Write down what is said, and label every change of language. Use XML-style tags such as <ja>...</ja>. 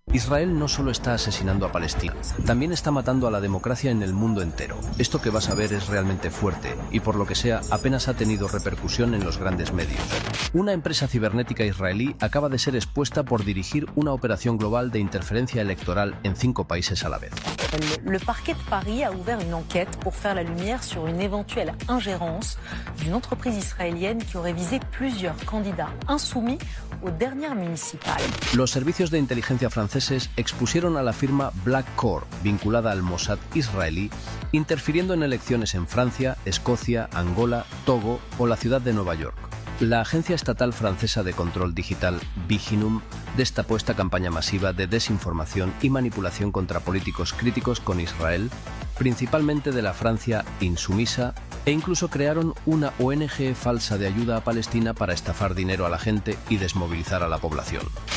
<es>Israel no solo está asesinando a Palestina, también está matando a la democracia en el mundo entero. Esto que vas a ver es realmente fuerte y, por lo que sea, apenas ha tenido repercusión en los grandes medios. Una empresa cibernética israelí acaba de ser expuesta por dirigir una operación global de interferencia electoral en 5 países a la vez.</es> <fr>Le parquet de Paris a ouvert une enquête pour faire la lumière sur une éventuelle ingérence d'une entreprise israélienne qui aurait visé plusieurs candidats insoumis aux dernières municipales.</fr> <es>Los servicios de inteligencia franceses expusieron a la firma Black Corps, vinculada al Mossad israelí, interfiriendo en elecciones en Francia, Escocia, Angola, Togo o la ciudad de Nueva York. La agencia estatal francesa de control digital, Viginum, destapó esta campaña masiva de desinformación y manipulación contra políticos críticos con Israel, principalmente de la Francia insumisa, e incluso crearon una ONG falsa de ayuda a Palestina para estafar dinero a la gente y desmovilizar a la población.</es>